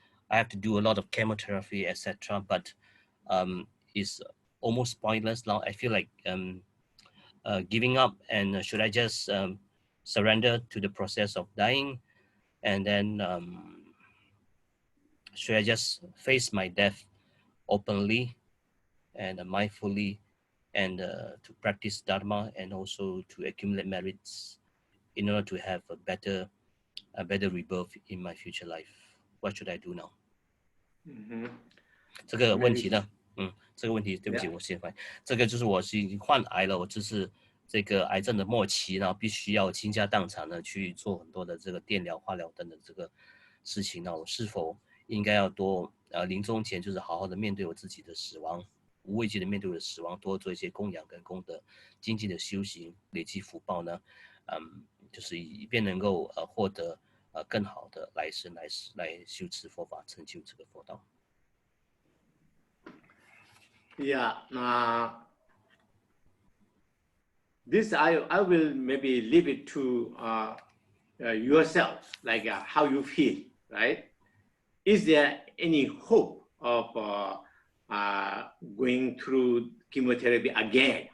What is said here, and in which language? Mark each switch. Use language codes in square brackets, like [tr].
[en] I have to do a lot of chemotherapy, etc. But it's almost pointless now. I feel like giving up, and should I just surrender to the process of dying, and then should I just face my death openly and mindfully, and to practice Dharma and also to accumulate merits in order to have a better rebirth in my future life? What should I do now? [zh] 这个问题呢，这个问题对不起，我先翻译。这个就是我是已经患癌了，我就是这个癌症的末期，然后必须要倾家荡产的去做很多的这个电疗、化疗等等这个事情。那我是否应该要多临终前就是好好的面对我自己的死亡，无畏惧的面对我的死亡，多做一些供养跟功德，精进的修行，累积福报呢？就是以便能够获得更好的来生来修持佛法，成就这个佛道。 [en] Yeah, this I will maybe leave it to yourself, like how you feel, right? Is there any hope of going through chemotherapy again?